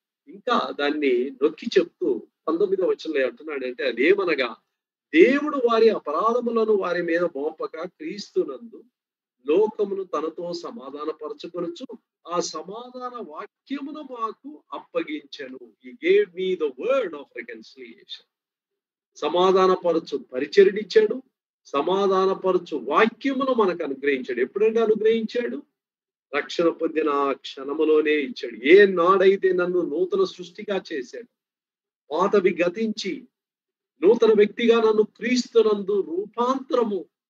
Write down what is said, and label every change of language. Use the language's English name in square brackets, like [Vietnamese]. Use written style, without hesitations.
[Telugu] ఇంకా దాన్ని నొక్కి చెప్తూ 19వ వచనంలో అంటున్నాడు అంటే, అదేమనగా దేవుడు వారి అపరాధములను వారి మీద మోపక క్రీస్తునందు లోకమును తనతో సమాధానపరచుకొనుచు ఆ సమాధాన వాక్యమును మాకు అప్పగించెను. [English] He gave me the word of reconciliation. [Telugu] సమాధానపరచు పరిచర్యనిచ్చాడు, సమాధానపరచు వాక్యమును మనకు అనుగ్రహించాడు. ఎప్పుడంటే అనుగ్రహించాడు? రక్షణ పొందిన ఆ క్షణములోనే ఇచ్చాడు. ఏ నాడైతే నన్ను నూతన సృష్టిగా చేశాడు, పాతవి గతించి నూతన వ్యక్తిగా నన్ను క్రీస్తునందు రూపాంతరము